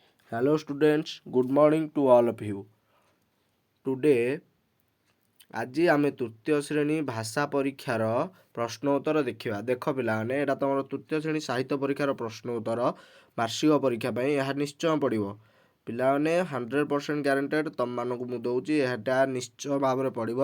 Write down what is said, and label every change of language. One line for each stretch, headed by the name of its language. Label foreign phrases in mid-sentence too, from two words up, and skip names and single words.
English: Hello students, good morning to all of you.
Odia: Today ଆଜି ଆମେ ତୃତୀୟ ଶ୍ରେଣୀ ଭାଷା ପରୀକ୍ଷାର ପ୍ରଶ୍ନ ଉତ୍ତର ଦେଖିବା। ଦେଖ ପିଲାମାନେ, ଏଇଟା ତମର ତୃତୀୟ ଶ୍ରେଣୀ ସାହିତ୍ୟ ପରୀକ୍ଷାର ପ୍ରଶ୍ନ ଉତ୍ତର ବାର୍ଷିକ ପରୀକ୍ଷା ପାଇଁ ଏହା ନିଶ୍ଚୟ ପଡ଼ିବ। ପିଲାମାନେ 100% ଗ୍ୟାରେଣ୍ଟେଡ୍ ତମମାନଙ୍କୁ ମୁଁ ଦେଉଛି, ଏହାଟା ନିଶ୍ଚୟ ଭାବରେ ପଡ଼ିବ।